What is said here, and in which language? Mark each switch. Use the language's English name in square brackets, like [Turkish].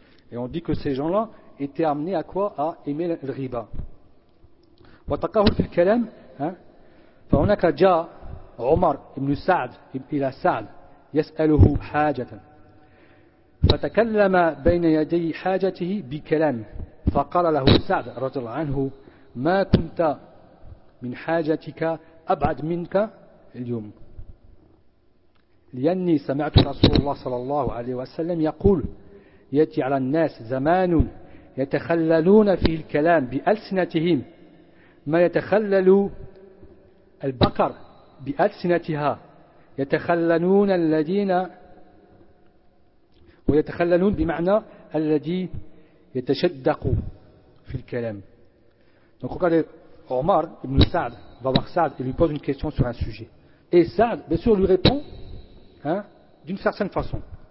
[French] Et on dit que ces gens-là étaient amenés à quoi? À aimer le riba. [Arabic] Taqahur fil kalam, فهنا جاء عمر بن سعد إلى سعد يسأله حاجة فتكلم بين يدي حاجته بكلام فقال له سعد رضي الله عنه ما كنت من حاجتك أبعد منك اليوم لأني سمعت رسول الله صلى الله عليه وسلم يقول يأتي على الناس زمان يتخللون فيه الكلام بألسنتهم ما يتخلل البقر بألسنتها يتخللون الذين ويتخللون بمعنى الذي يتشدق في الكلام. [French] Donc regardez, Omar ibn Sa'd va voir Sa'd et lui pose une question sur un sujet. Et Sa'd, bien sûr, lui répond d'une certaine façon.